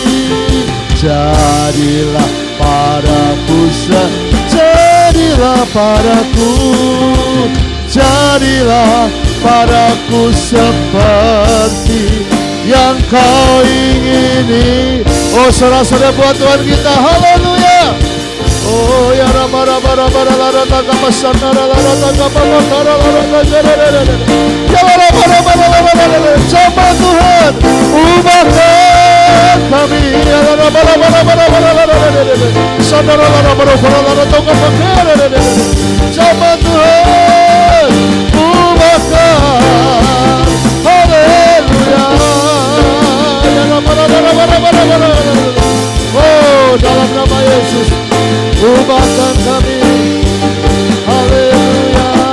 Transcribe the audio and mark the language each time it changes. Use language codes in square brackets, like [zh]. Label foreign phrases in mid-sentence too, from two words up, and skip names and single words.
[id] Jadilah padaku, jadilah padaku, jadilah padaku seperti yang Kau ingini. Oh saudara-saudara buat Tuhan kita, haleluya. Oh ya rama rama rama rama taka masana rama taka pamakara rama ya rama rama rama sama Tuhan ubahkan kami ya rama rama rama rama sana rama rama rama taka pamakara sama Tuhan ubahkan haleluya ya rama rama rama rama oh dalam nama Yesus ubahkan kami, haleluya.